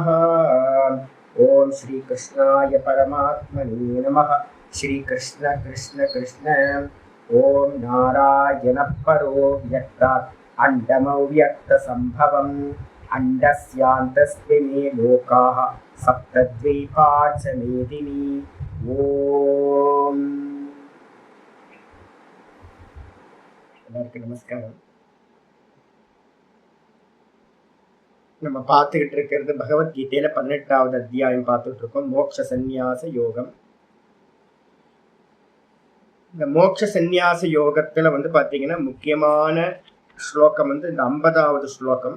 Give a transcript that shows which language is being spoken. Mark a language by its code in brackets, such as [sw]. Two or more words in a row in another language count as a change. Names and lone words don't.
[sa] ॐ श्रीकृष्णाय परमात्मने नमः। श्रीकृष्ण कृष्ण कृष्ण। ॐ नारायणः परो व्यक्तात् अण्डमव्यक्तसम्भवम् अण्डस्यान्तस्मिन् लोकाः सप्तद्वीपा च मेदिनी। [ta] ॐ எல்லாருக்கும் நமஸ்காரம். நம்ம பார்த்துக்கிட்டு இருக்கிறது பகவத்கீதையில 18வது அத்தியாயம் பார்த்துட்டு இருக்கோம், மோட்ச சந்நியாச யோகம். இந்த மோட்ச சந்நியாச யோகத்துல பாத்தீங்கன்னா முக்கியமான ஸ்லோகம் இந்த 50வது ஸ்லோகம்.